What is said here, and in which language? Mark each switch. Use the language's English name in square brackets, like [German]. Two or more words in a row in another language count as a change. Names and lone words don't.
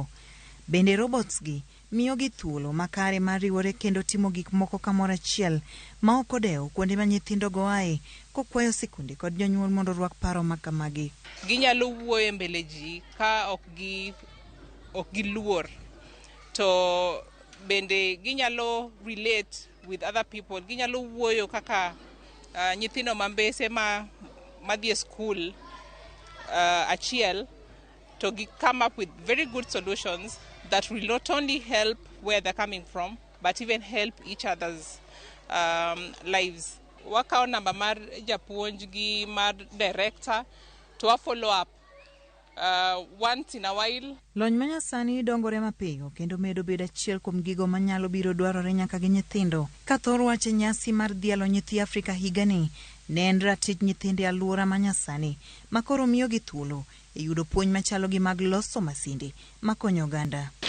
[Luo (Kenya and Tanzania)] Bende robots gi miyo gi thuolo makare mar riwore kendo timo gik moko kamoro achiel ma ok odewo kuonde ma nyithindo goae kokwayo sikunde kod jonyuol mondo rwak paro makamagi. Ginyalo wuoyo mbele ji ka ok giluor, to bende ginyalo [English] relate with other people. [Luo (Kenya and Tanzania)] Ginyalo wuoyo kaka nyithindo mambese madhi e school achiel, [English] to come up with very good solutions that will not only help where they're coming from, but even help each other's lives. [Luo (Kenya and Tanzania)] Wakao namba mar japuonj gi mar director [English] to follow up once in a while. [Luo (Kenya and Tanzania)] Lony manyasani dongore mapiyo kendo medo bedo achiel kuom gigo manyalo biro dwarore nyaka gi nyithindo. Ka thor wache nyasi mar dhialo nyithi Afrika higani ne en ratich nyithinde aluora manyasani makoro miyo gi thuolo e yudo puonj machalo gi mag loso masinde makonyo oganda.